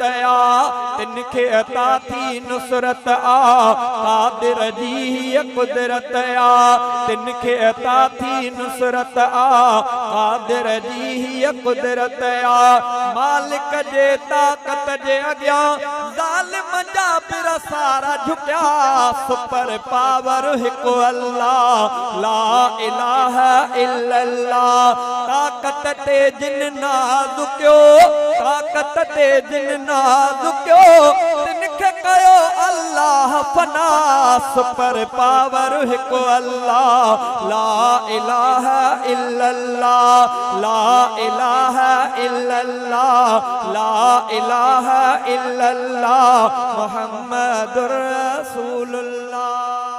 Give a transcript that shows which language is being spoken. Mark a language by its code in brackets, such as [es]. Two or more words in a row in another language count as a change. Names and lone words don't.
[sd] आ तिन खे अता थी नुसरत आ क़ादिर जी हीअ कुदरत आ तिन खे अता थी नुसरत आ क़ादिर जी हीअ कुदरत आ मालिक जे ताकत जे अॻियां ज़ालिम जा पिर सारा झुकिया [en] super power [sd] हिकु अल्लाह ला [ar] إله إلا الله [sd] ताकत ते जिन नाज़ुकियो ताकत ते जिन नाज़ुकियो तिन खे कयो अल्लाह फना [en] super power [sd] हिकु अल्लाह [ar] لا إله إلا الله لا إله إلا الله لا إله إلا الله محمد رسول الله